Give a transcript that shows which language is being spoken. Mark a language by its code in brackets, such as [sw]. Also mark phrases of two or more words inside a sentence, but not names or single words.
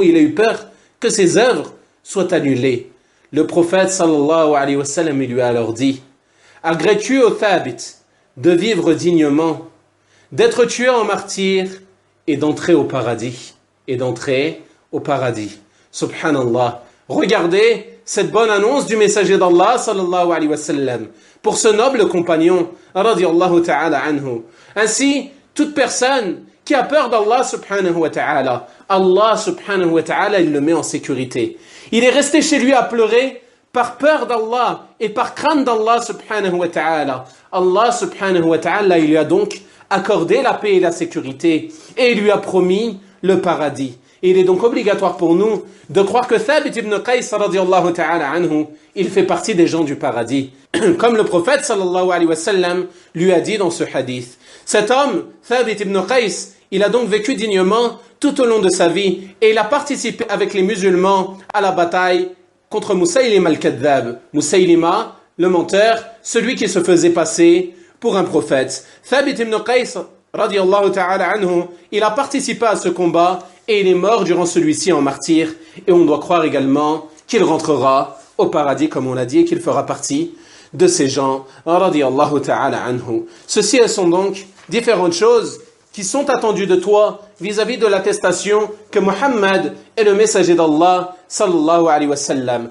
[fr] Il a eu peur que ses œuvres soient annulées. Le prophète [ar] صلى الله عليه وسلم [fr] lui a alors dit: agrées-tu au Thabit de vivre dignement, d'être tué en martyr et d'entrer au paradis? Et d'entrer au paradis. Subhanallah. Regardez cette bonne annonce du messager d'Allah [ar] صلى الله عليه وسلم [fr] pour ce noble compagnon, [ar] رضي الله تعالى عنه. [fr] Ainsi, toute personne qui a peur d'Allah [ar] سبحانه وتعالى, [fr] Allah [ar] سبحانه وتعالى, [fr] il le met en sécurité. Il est resté chez lui à pleurer par peur d'Allah et par crainte d'Allah [ar] سبحانه وتعالى. Allah سبحانه وتعالى, [fr] il lui a donc accordé la paix et la sécurité et il lui a promis le paradis. Et il est donc obligatoire pour nous de croire que Thabit ibn Qais [ar] رضي الله تعالى عنه, [fr] il fait partie des gens du paradis. Comme le prophète [ar] صلى الله عليه وسلم [fr] lui a dit dans ce hadith. Cet homme, Thabit ibn Qais, il a donc vécu dignement tout au long de sa vie et il a participé avec les musulmans à la bataille contre Musaylima al-Kadhdhab. Musaylima, le menteur, celui qui se faisait passer pour un prophète. [ar] Thabit ibn Qais رضي الله تعالى عنه, [fr] il a participé à ce combat et il est mort durant celui-ci en martyr. Et on doit croire également qu'il rentrera au paradis, comme on l'a dit, et qu'il fera partie de ces gens, [ar] رضي الله تعالى عنه. [fr] Ceci sont donc différentes choses qui sont attendues de toi vis-à-vis de l'attestation que Muhammad est le messager d'Allah [ar] صلى الله عليه وسلم.